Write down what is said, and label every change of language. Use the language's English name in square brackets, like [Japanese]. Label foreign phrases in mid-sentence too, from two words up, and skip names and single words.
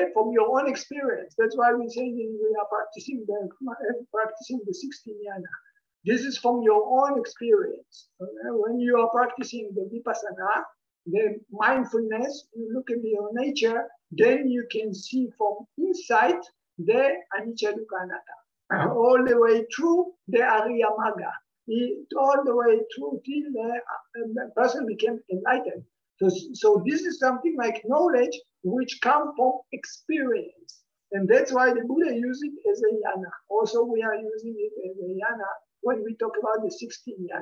[English] From your own experience. That's why we say we are practicing the 16 yana. This is from your own experience. Okay? When you are practicing the vipassana, the mindfulness, you look at your nature, then you can see from inside the [Pali] anicca dukkha anatta, [English] all the way through the [Pali] Ariya Magga, [English] all the way through till the person became enlightened. So this is something like knowledge which comes from experience. And that's why the Buddha used it as a yana. Also, we are using it as a yana when we talk about the 16 yana.